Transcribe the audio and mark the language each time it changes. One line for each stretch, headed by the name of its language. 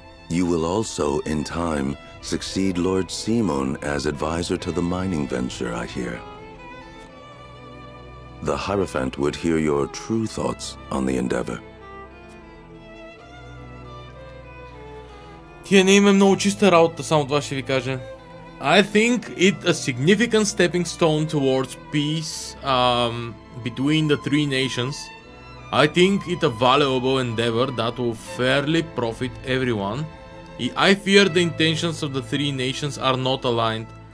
English: You will also, in time, succeed Lord Simon as advisor to the mining venture, I hear. The Hierophant would hear your true thoughts on the endeavor.
Bulgarian: Тия не има много чиста работа, само това ще ви кажа.
English: I think it a significant stepping stone towards peace between the three nations. I think it a valuable endeavor that will fairly profit everyone. I fear the intentions of the three nations are not aligned.